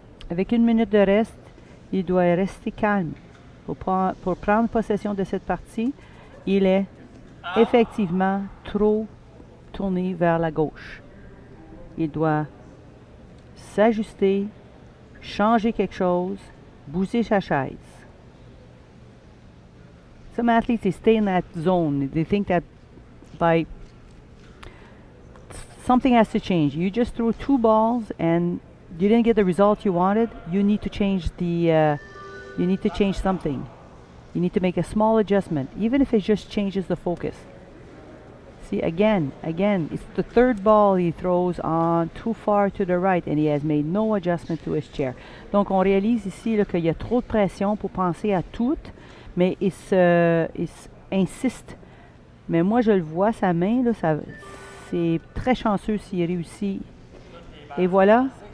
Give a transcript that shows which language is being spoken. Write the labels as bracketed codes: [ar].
[fr] Avec 1 minute de reste, il doit rester calme pour prendre possession de cette partie. Il est effectivement trop tourné vers la gauche. Il doit s'ajuster, changer quelque chose, bouger sa chaise. [en] Some athletes, they stay in that zone. They think that by something has to change. You just threw 2 balls and you didn't get the result you wanted. You need to change you need to change something. You need to make a small adjustment, even if it just changes the focus. See, again, it's the 3rd ball he throws on too far to the right and he has made no adjustment to his chair. [fr] Donc, on réalise ici qu'il y a trop de pression pour penser à tout, mais il insiste. Mais moi, je le vois, sa main, là, c'est très chanceux s'il réussit. Et voilà.